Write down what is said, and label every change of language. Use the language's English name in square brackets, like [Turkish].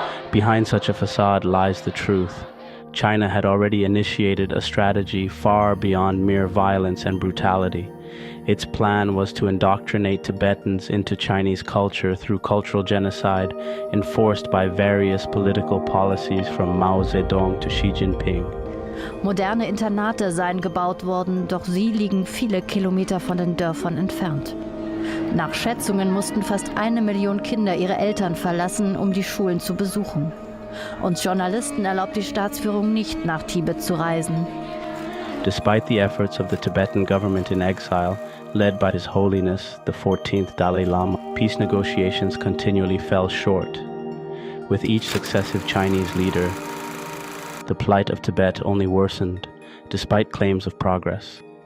[English] Behind such a facade lies the truth. China had already initiated a strategy far beyond mere violence and brutality. Its plan was to indoctrinate Tibetans into Chinese culture through cultural genocide enforced by various political policies from Mao Zedong to Xi Jinping. [German] Moderne Internate seien gebaut worden, doch sie liegen viele Kilometer von den Dörfern entfernt. Nach Schätzungen mussten fast 1 Million Kinder ihre Eltern verlassen, um die Schulen zu besuchen. Uns Journalisten erlaubt die Staatsführung nicht, nach Tibet zu reisen. [English] Despite the efforts of the Tibetan government in exile, led by His Holiness, the 14th Dalai Lama, peace negotiations continually fell short. With each successive Chinese leader, the plight of Tibet only worsened, despite claims of progress.